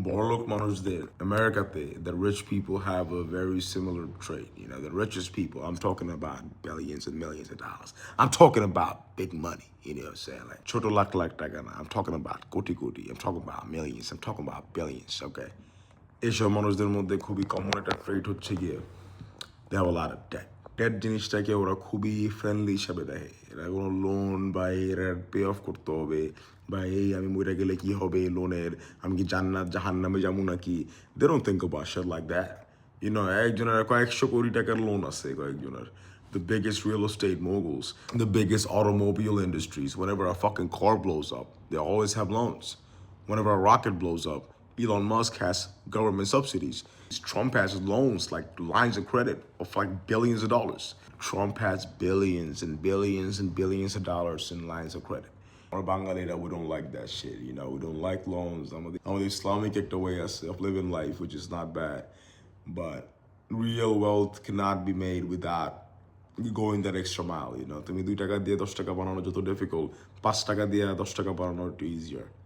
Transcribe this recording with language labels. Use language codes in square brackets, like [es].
[bn] বড়লোক মানুষদের আমেরিকাতে [en] the rich people have a very similar trait. The richest people, I'm talking about billions and millions of dollars. I'm talking about big money, you know what I'm saying? Like [bn] ছোট লাখ লাখ টাকা না, [en] I'm talking about [bn] crore crore, [en] I'm talking about millions, I'm talking about billions, okay? [bn] এইসব মানুষদের মধ্যে খুবই common একটা ট্রেট হচ্ছে গিয়ে [en] they have a lot of debt. [bn] Date জিনিসটাকে ওরা খুবই ফ্রেন্ডলি হিসাবে দেখে। এরা কোনো লোন বা এরা পে অফ করতে হবে বা এই আমি মরে গেলে কি হবে লোনের, আমি কি জান্নাত জাহান্নামে যাবো নাকি, [en] They don't think about shit like that. [bn] একজনের কয়েকশো কোটি টাকার লোন আছে কয়েকজনের। [en] The biggest real estate moguls, the biggest automobile industries, whenever a fucking car blows up, they always have loans. Whenever a rocket blows up, Elon Musk has government subsidies. Trump has loans, like lines of credit of like billions of dollars. Trump has billions and billions and billions of dollars in lines of credit. Or Bangalore, we don't like that shit, we don't like loans. I'm the Islamic way of living life, which is not bad. But real wealth cannot be made without going that extra mile, [bn] তুমি 2 টাকা দিয়ে 10 টাকা বানানো যত difficult, 5 টাকা দিয়ে 10 টাকা বানানো একটু ইজিয়ার।